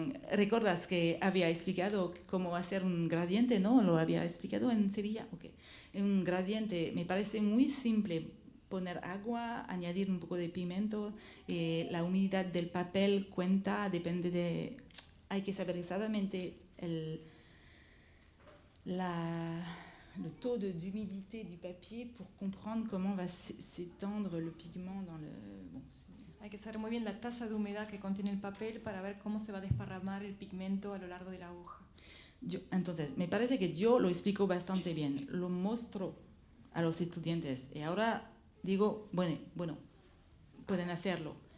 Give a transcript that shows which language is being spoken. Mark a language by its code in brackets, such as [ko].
[es] ¿Recuerdas que había explicado cómo hacer un gradiente? ¿No? ¿Lo había explicado en Sevilla? Okay. Un gradiente me parece muy simple. Poner agua, añadir un poco de pigmento, la humedad del papel cuenta, depende de... Hay que saber exactamente [fr] le taux d'humidité du papier pour comprendre comment va s'étendre le pigment dans le... Bon, [es] hay que saber muy bien la tasa de humedad que contiene el papel para ver cómo se va a desparramar el pigmento a lo largo de la hoja. Entonces, me parece que yo lo explico bastante bien, lo muestro a los estudiantes y ahora digo, bueno, pueden hacerlo.